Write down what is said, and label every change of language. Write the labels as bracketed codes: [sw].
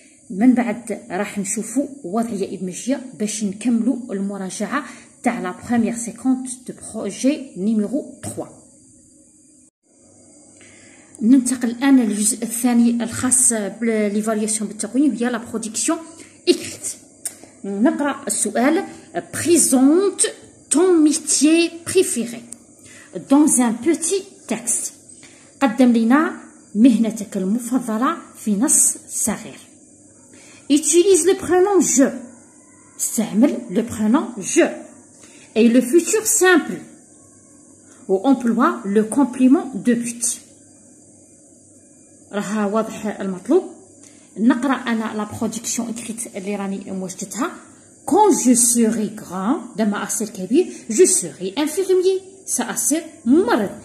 [ar] من بعد راح نشوفوا وضعية إدماجية باش نكملوا المراجعة تاع لا بروميير سيكونس دو بروجي نيميرو 3. ننتقل الآن للجزء الثاني الخاص بالإيفالياسيون بالتقويم، هي لا برودكسيون إكريت. نقرأ السؤال: [fr] Présente ton métier préféré dans un petit texte. [ar] قدم لنا مهنتك المفضلة في نص صغير. [fr] Utilise le prénom je. [ar] استعمل [fr] le prénom je. Et le futur simple. Ou emploie le complément de but. [ar] راها واضح المطلوب. نقرأ أنا لا برودكسيون إكريت اللي راني موجدتها. [fr] Quand je serai grand، [ar] لما أصير كبير، [fr] je serai infirmier، [ar] سأصير ممرض.